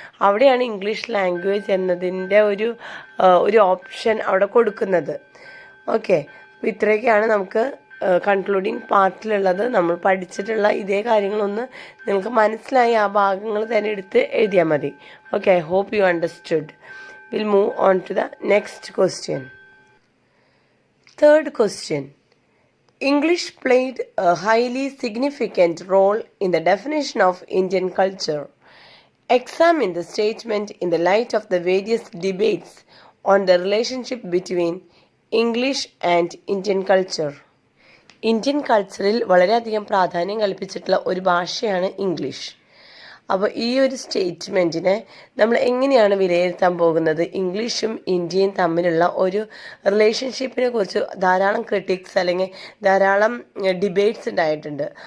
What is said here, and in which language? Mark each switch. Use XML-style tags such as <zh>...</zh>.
<ml>അവിടെയാണ് English language എന്നതിൻ്റെ ഒരു ഓപ്ഷൻ അവിടെ കൊടുക്കുന്നത്. ഓക്കെ, അപ്പോൾ ഇത്രയൊക്കെയാണ് നമുക്ക് കൺക്ലൂഡിങ് പാർട്ടിലുള്ളത് നമ്മൾ പഠിച്ചിട്ടുള്ള ഇതേ കാര്യങ്ങളൊന്ന് നിങ്ങൾക്ക് മനസ്സിലായി ആ ഭാഗങ്ങൾ തന്നെ എടുത്ത് എഴുതിയാൽ മതി.</ml> <en>Okay, I hope you understood. Will move on to the next question. Third question. English played a highly significant role in the definition of Indian culture. Examine the statement in the light of the various debates on the relationship between English and Indian culture.</en> <ml>Indian കൾച്ചറിൽ വളരെയധികം പ്രാധാന്യം കൽപ്പിച്ചിട്ടുള്ള ഒരു ഭാഷയാണ് English. അപ്പോൾ ഈ ഒരു സ്റ്റേറ്റ്മെൻറ്റിനെ നമ്മൾ എങ്ങനെയാണ് വിലയിരുത്താൻ പോകുന്നത്? ഇംഗ്ലീഷും ഇന്ത്യയും തമ്മിലുള്ള ഒരു റിലേഷൻഷിപ്പിനെ കുറിച്ച് ധാരാളം ക്രിട്ടിക്സ് അല്ലെങ്കിൽ ധാരാളം ഡിബേറ്റ്സ് ഉണ്ടായിട്ടുണ്ട്.</ml>